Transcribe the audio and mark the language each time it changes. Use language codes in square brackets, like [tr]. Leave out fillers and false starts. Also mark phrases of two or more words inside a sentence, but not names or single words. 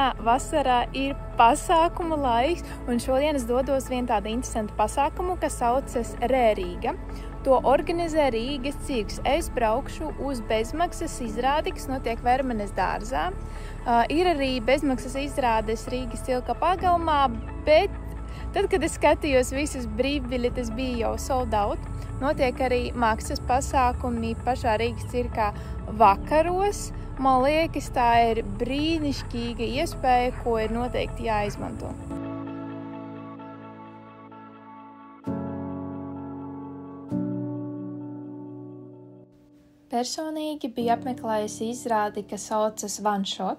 [lv] Vasarā ir pasākumu laiks, un šodien es dodos vien tādu interesantu pasākumu, kas saucas Rērīga. To organizē Rīgas cirks. Es braukšu uz bezmaksas izrādi, kas notiek Vermanes dārzā. Ir arī bezmaksas izrādes Rīgas cilka pagalmā, bet tad, kad es skatījos visas brīvbiļetes, bija jau [en] sold out. [lv] Notiek arī mākslas pasākumi pašā Rīgas cirkā vakaros. Man liekas, tā ir brīnišķīga iespēja, ko ir noteikti jāizmanto. Personīgi bija apmeklējusi izrādi, kas saucas One Shot.